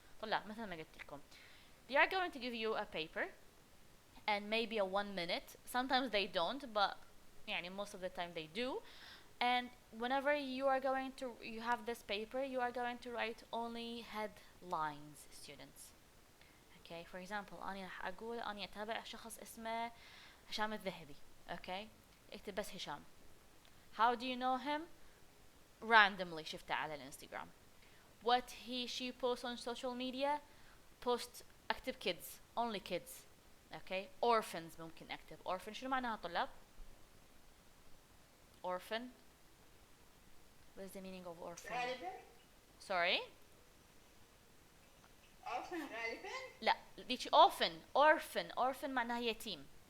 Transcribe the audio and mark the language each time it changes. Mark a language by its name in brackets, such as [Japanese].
[Arabic] طلع مثل ما قلت لكم. [English] They are going to give you a paper and maybe a 1 minute. Sometimes they don't, but يعني most of the time they do. And whenever you have this paper, you are going to write only headlines, students. [Arabic] Okay, [English] for example, [Arabic] أنا راح أقول أنا أتابع شخص اسمه هشام الذهبي. Okay, اكتب بس هشام. [English] How do you know him? [Arabic] Randomly شفته على الانستغرام. [English] What she posts on social media? Post اكتب kids, only kids. Okay, orphans [Arabic] ممكن اكتب. Orphan شنو معناها طلاب؟ Orphan. [English] What is the meaning of orphan? [Arabic] غالبا. [English] Sorry? [Arabic] orphan غالبا. لا ديك orphan معناها يتيم.